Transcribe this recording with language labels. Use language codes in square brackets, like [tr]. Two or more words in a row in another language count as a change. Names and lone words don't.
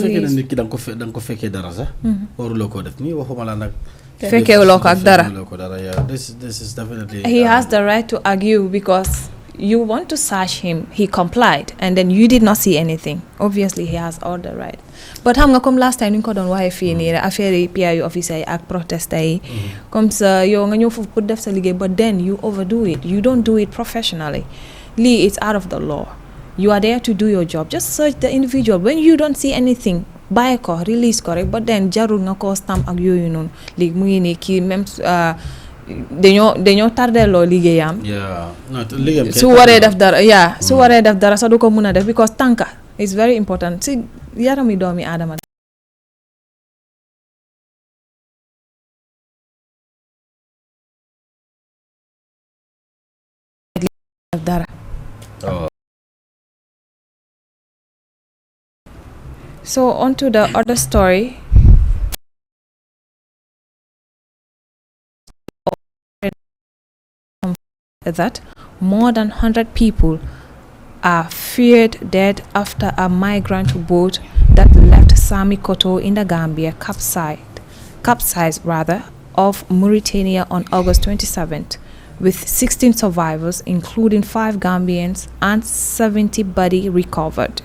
[en] this is definitely he has the right to argue because you want to search him, he complied, and then you did not see anything. Obviously, he has all the right. [wo] But xam nga comme [en] last time [wo] ñu ko doon waxe fii nii rek affaire yi PIU officer yi ak protester yi [fr] comme ça [wo] yow nga ñëw foofu pour def sa liggéey, [en] but then you overdo it. You don't do it professionally. Lii, it's out of the law. You are there to do your job. Just search the individual. When you don't see anything, [wo] bàyyi ko, release ko rek, [en] but then [wo] jarul nga ko stamp ak yooyu noonu. Léegi mu ngi nii kii même dañoo tardeloo liggéeyam. su waree def dara su waree def dara sax du ko mën a def because tànka [en] is very important [wo] si yarami doomi aadama. dara. [en] So on to the other story. That more than 100 people are feared dead after a migrant boat that left Sami Koto in the Gambia capsized off Mauritania on August 27th, with 16 survivors, including 5 Gambians, and 70 bodies recovered.